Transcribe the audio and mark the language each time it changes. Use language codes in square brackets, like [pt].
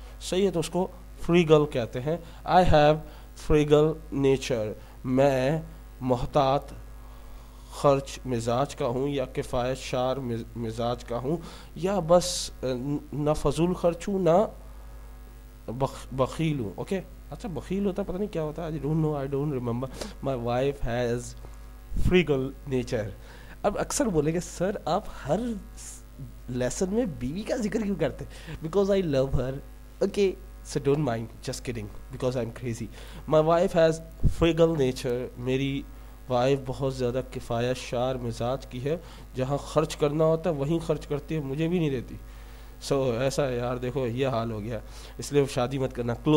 [ur] صحیح ہے, تو اس کو فریگل کہتے ہیں. [en] I have frugal nature, [ur] میں محتاط خرچ مزاج کا ہوں یا کفایت شار مزاج کا ہوں, یا بس نہ فضول خرچ ہوں نہ بخیل ہوں. اوکے, اچھا بخیل ہوتا پتہ نہیں کیا ہوتا ہے, [en] I don't remember. My wife has frugal nature. [ur] اب اکثر بولیں گے سر آپ ہر لیسن میں بیوی کا ذکر کیوں کرتے, [en] because I love her. Okay, so don't mind, just kidding, because I'm crazy. My wife has frugal nature. [ur] میری وائف بہت زیادہ کفایت شار مزاج کی ہے, جہاں خرچ کرنا ہوتا ہے وہیں خرچ کرتی ہے, مجھے بھی نہیں دیتی. سو ایسا ہے یار, دیکھو یہ حال ہو گیا, اس لیے شادی مت کرنا.